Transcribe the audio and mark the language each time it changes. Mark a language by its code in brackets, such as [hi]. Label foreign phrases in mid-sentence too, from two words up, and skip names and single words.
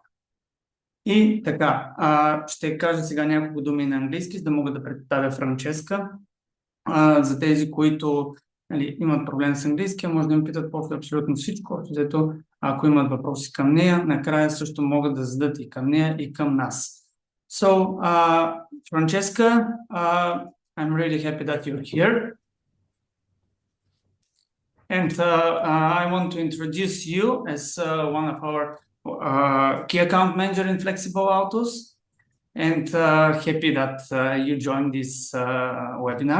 [bg] И така, ще кажа сега няколко думи на английски, за да мога да представя Франческа. За тези, които имат проблем с английския, може да ми питат после абсолютно всичко, защото ако имат въпроси към нея, накрая също могат да зададат и към нея, и към нас. [en] So, Francesca, I'm really happy that you're here. And I want to introduce you as one of our key account manager in Flexible Autos, and happy that you joined this webinar.